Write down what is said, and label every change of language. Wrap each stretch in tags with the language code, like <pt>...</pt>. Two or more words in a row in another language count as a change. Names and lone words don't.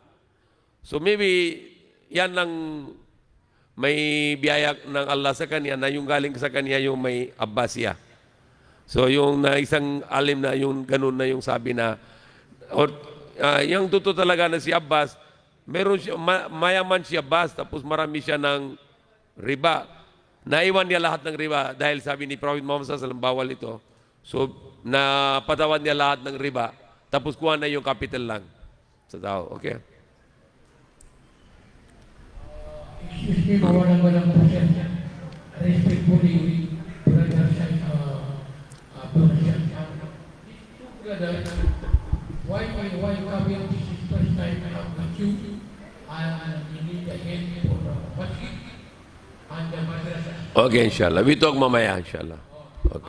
<en>So maybe</en> <tl>yan lang may biyaya ng Allah sa kanya na yung galing sa kanya yung may Abbasiya. So yung na isang alim na yung ganun na yung sabi na yung totoo talaga na si Abbas, meron siya, mayaman si Abbas tapos marami siya ng riba. Naiwan niya lahat ng riba dahil sabi ni Prophet Muhammad</tl> <ar>صلى الله عليه وسلم</ar> <tl>bawal ito. So napatawad niya lahat ng riba tapos kuha na yung capital lang sa tao. Okay?</tl> <en>excuse me,</en> <tl>mawalang po siya.</tl> <en>Respectfully, brother siya, brother, why coming this is first time I have met you, and you need the help for masjid and the madrasa. Okay, inshallah. We talk mamaya, inshallah. Okay.</en>